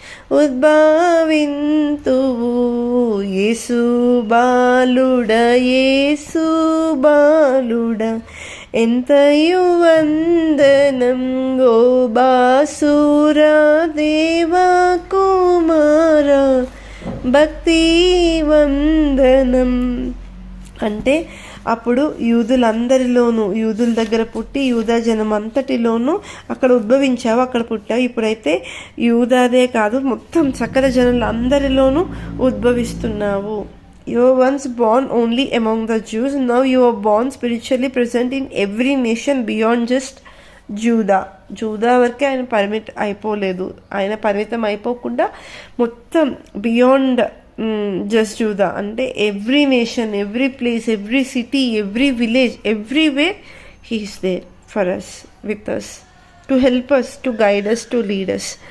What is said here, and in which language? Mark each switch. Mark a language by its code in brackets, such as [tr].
[te] ఉద్భవింతువు. యేసు బాలుడ యేసు బాలుడ ఎంతయు వందనం ఓ బాసురా దేవా కుమార భక్తి వందనం. అంటే అప్పుడు యూదులందరిలోనూ, యూదుల దగ్గర పుట్టి యూదా జనం అంతటిలోనూ అక్కడ ఉద్భవించావు, అక్కడ పుట్టావు. ఇప్పుడైతే యూదాదే కాదు, మొత్తం సకల జనులు అందరిలోనూ ఉద్భవిస్తున్నావు. [en] You were once born only among the Jews. Now you are born spiritually present in every nation beyond just [te] జూదా వరకే ఆయన అయిపోలేదు. ఆయన పరిమితం అయిపోకుండా మొత్తం [en] Beyond just Judah అంటే every nation, every place, every city, every village, everywhere he is there for us, with us, to help us, to guide us, to lead us.